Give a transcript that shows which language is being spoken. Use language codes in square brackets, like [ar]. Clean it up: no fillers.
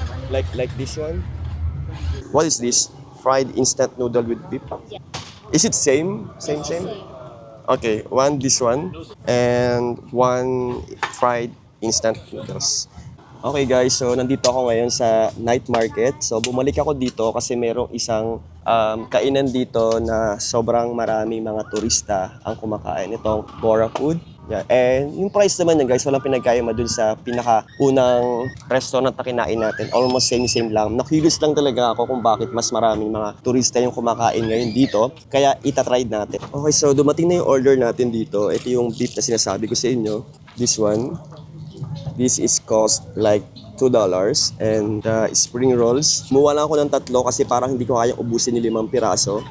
[en] Like this one? What is this? Fried instant noodle with beef? Is it same? Same? Okay, this one, and one fried instant noodles. [tl] Okay guys, so nandito ako ngayon sa night market. So bumalik ako dito kasi merong isang kainan dito na sobrang maraming mga turista ang kumakain. Itong Bora Food. Yeah, and yung price naman yan guys, walang pinagkaiba dun sa pinaka-unang restaurant na kinain natin. Almost same lang. Nakilos lang talaga ako kung bakit mas maraming mga turista yung kumakain ngayon dito. Kaya itatry natin. Okay, so dumating na yung order natin dito. Ito yung beef na sinasabi ko sa inyo. [en] This one. This is cost like $2 and spring rolls. [tl] Kumuha lang ako ng 3 kasi parang hindi ko kayang ubusin yung 5 piraso.